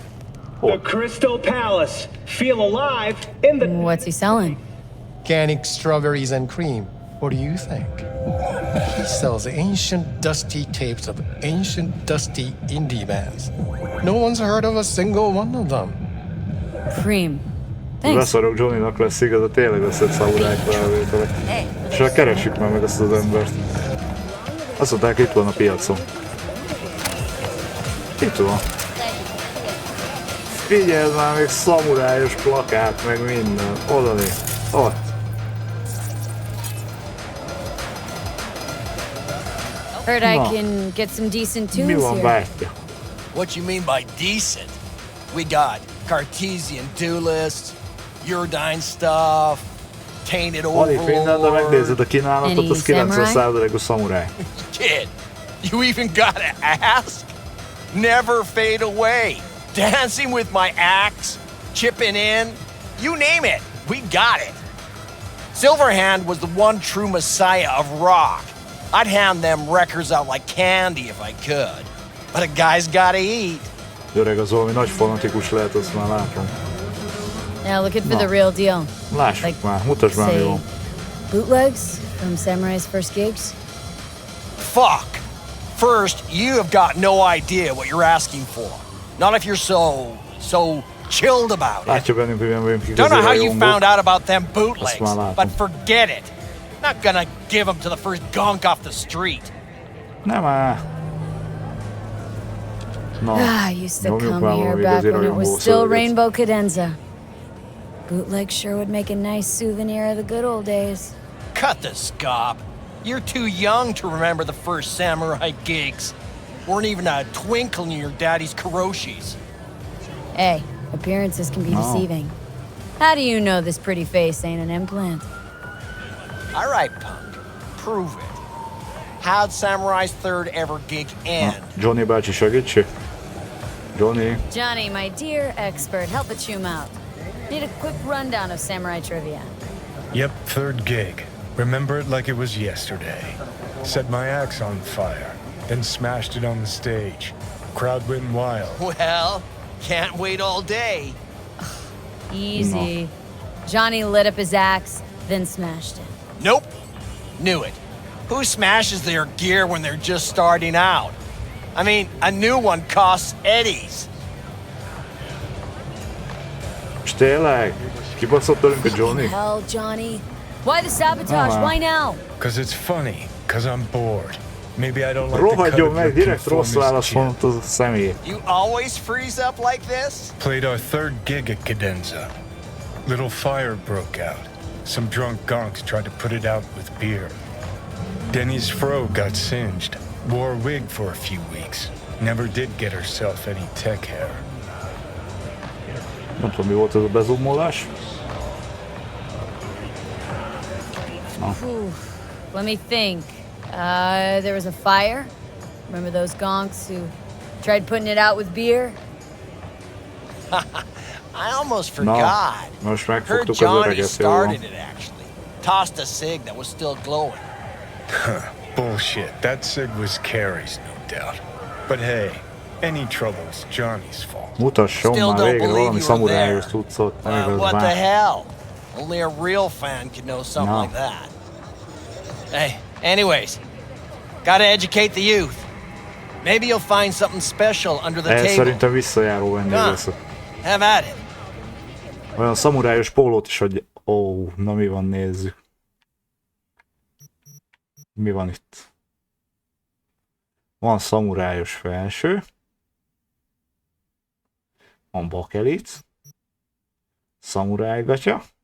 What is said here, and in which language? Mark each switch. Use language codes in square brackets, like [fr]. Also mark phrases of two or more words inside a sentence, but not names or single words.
[en] The Crystal Palace. Feel alive in the... What's he selling? Organic strawberries and cream. What do you think? He sells ancient dusty tapes of ancient dusty indie bands. No one's heard of a single one of them. Cream. Thanks. [hu] Leszarok, Johnnynak lesz igaza, tényleg összett szamuráj felvételek. És hát keressük már meg ezt az embert. Azt mondták, itt van a piacon. Itt van. Figyeld már, még szamurájos plakát, meg minden. Oda néz. Ott. [en] Heard I No. can get some decent [hu] Mi [en] tunes [hu] van, [en] here. [hu] bátyja? [en] What you mean by decent? We got Cartesian duelists, Uridine stuff, tainted [hu] Alig minden, de megnézed a [en] Any [hu] kínálatot, az 90%-os szamuráj. [en] Kid, you even gotta ask? Never fade away. Dancing with my axe, chipping in, you name it, we got it. Silverhand was the one true messiah of rock. I'd hand them records out like candy if I could. But a guy's gotta eat. [hu] Öreg az valami nagy fanatikus lehet, azt már látom. [en] Now looking for No. the real deal. [hu] Lássuk már, mutasd már, mi [en] Say, [hu] van. [en] bootlegs from Samurai's first gigs? Fuck. First, you have got no idea what you're asking for. Not if you're so chilled about it. [hu] Látja bennünk, hogy milyen vagyunk [en] Don't know [hu] igazi [en] how you [hu] rajongók. [en] found out about them [hu] Azt [en] bootlegs, [hu] már látom. [en] but forget it. Not gonna give them to the first gunk off the street. [hu] Nem áll. Na, [en] I used to [hu] nyomjuk [en] come [hu] már [en] here [hu] valami [en] back [hu] igazi [en] when it was [hu] rajongó [en] still [hu] szöveget. [en] Rainbow Cadenza. Bootleg sure would make a nice souvenir of the good old days. Cut the scop. You're too young to remember the first samurai gigs. Weren't even a twinkle in your daddy's karoshis. Hey, appearances can be No. deceiving. How do you know this pretty face ain't an implant? All right, punk. Prove it. How'd Samurai's third ever gig end? [hu] Johnny bácsi segítség? [en] Johnny. Johnny, my dear expert, help a chum out. Need a quick rundown of samurai trivia. Yep, third gig. Remember it like it was yesterday. Set my axe on fire, then smashed it on the stage. Crowd went wild. Well, can't wait all day. Easy. Johnny lit up his axe, then smashed it. Nope. Knew it. Who smashes their gear when they're just starting out? I mean, a new one costs eddies. [hu] És tényleg? Kibaszott tőlünk a Johnny? [en] Hell, Johnny. Why the sabotage? Ah. Why now? Cause it's funny. Cause I'm bored. Maybe I don't like the cut [hu] Rohadjon [en] of [hu] meg, [en] your [hu] direkt rossz [en] conformist [hu] válasz [en] chin. [hu] mondott az a személy. [en] You always freeze up like this? Played our third gig at Cadenza. Little fire broke out. Some drunk gonks tried to put it out with beer. Denny's fro got singed. Wore a wig for a few weeks. Never did get herself any tech hair. [hu] Nem tudom, mi volt ez a bezumolás. Whew. [en] Let me think. There was a fire. Remember those gonks who tried putting it out with beer? I almost forgot. [hu] Most [en] Heard [hu] megfogtuk az [en] Johnny [hu] öreget, jó [en] started [hu] van. [en] it actually. Tossed a cig that was still glowing. Bullshit. That cig was Carrie's, no doubt. But hey, any trouble's Johnny's fault. [hu] Mutasson már végre valami szamurájos cuccot, nem igaz [en] What the [hu] már. [en] hell? Only a real fan could know something like that. Hey, anyways, gotta educate the youth. Maybe you'll find something special under the table. [hu] Szerintem visszajáró vendég lesz. [en] Have at it. [hu] Olyan szamurájos pólót is, hogy... Ó, na mi van, nézzük. Mi van itt? Van szamurájos felső. Van bakelit. Szamurájgatya.